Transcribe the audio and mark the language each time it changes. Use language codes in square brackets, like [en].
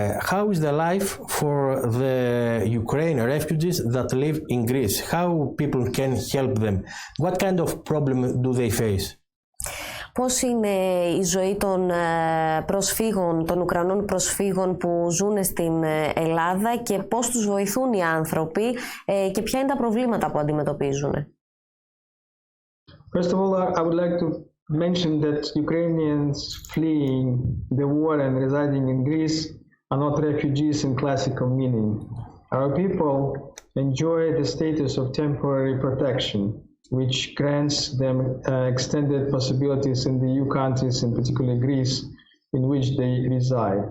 [en] How is the life for the Ukrainian refugees that live in Greece? How people can help them? What kind of problem do they face? [el] Πώς είναι η ζωή των προσφύγων, των Ουκρανών προσφύγων που ζουν στην Ελλάδα και πώς τους βοηθούν οι άνθρωποι και ποια είναι τα προβλήματα που αντιμετωπίζουν? [en] First of all, I would like to mention that Ukrainians fleeing the war and residing in Greece are not refugees in classical meaning. Our people enjoy the status of temporary protection, which grants them extended possibilities in the EU countries, in particular Greece, in which they reside.